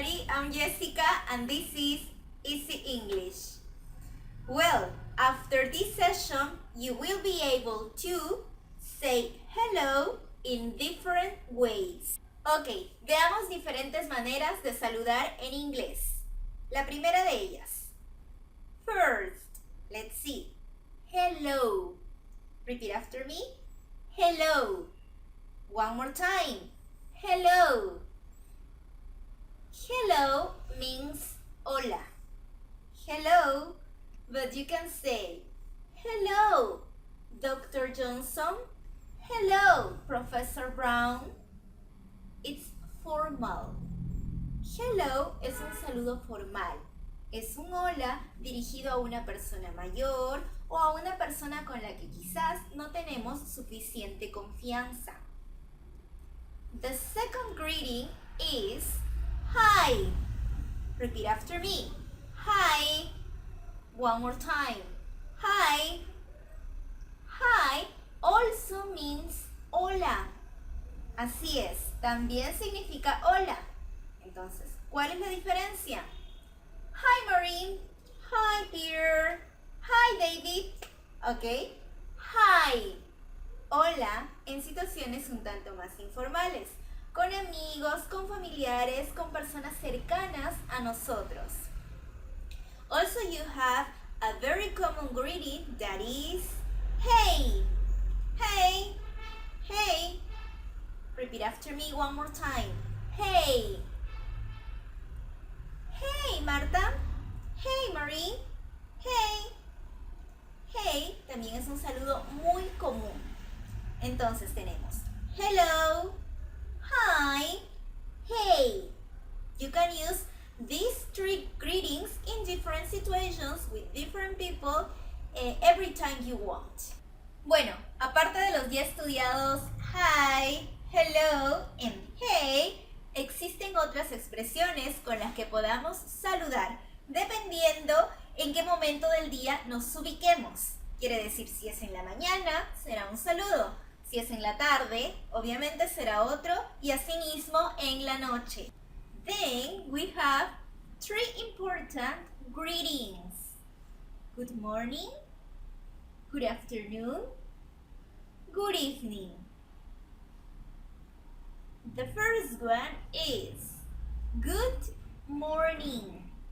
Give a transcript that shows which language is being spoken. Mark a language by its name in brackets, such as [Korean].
[English] I'm Jessica and this is Easy English. Well, after this session, you will be able to say hello in different ways. [Spanish] Ok, veamos diferentes maneras de saludar en inglés. La primera de ellas. [English] First, let's see. Hello. Repeat after me. Hello. One more time. Hello. Hello means hola. Hello, but you can say hello, Dr. Johnson. Hello, Professor Brown. It's formal. [Spanish] Hello es un saludo formal. Es un hola dirigido a una persona mayor o a una persona con la que quizás no tenemos suficiente confianza. [English] The second greeting is hi. Repeat after me. Hi. One more time. Hi. Hi also means hola. [Spanish] Así es, también significa hola. Entonces, ¿cuál es la diferencia? [English] Hi Maureen. Hi Peter. Hi David. Ok. Hi. [Spanish] Hola en situaciones un tanto más informales, con amigos, con familiares, con personas cercanas a nosotros. [English] Also you have a very common greeting that is hey. Hey. Hey. Repeat after me one more time. Hey. Hey Marta. Hey Marie. Hey. [Spanish] Hey también es un saludo muy común. Entonces tenemos hello, hi, hey. [English] You can use these three greetings in different situations with different people every time you want. [Spanish] Bueno, aparte de los ya estudiados hi, hello and hey, existen otras expresiones con las que podamos saludar dependiendo en qué momento del día nos ubiquemos. Quiere decir, si es en la mañana, será un saludo. Si es en la tarde, obviamente será otro, y asimismo en la noche. [English] Then we have three important greetings. Good morning, good afternoon, good evening. The first one is good morning.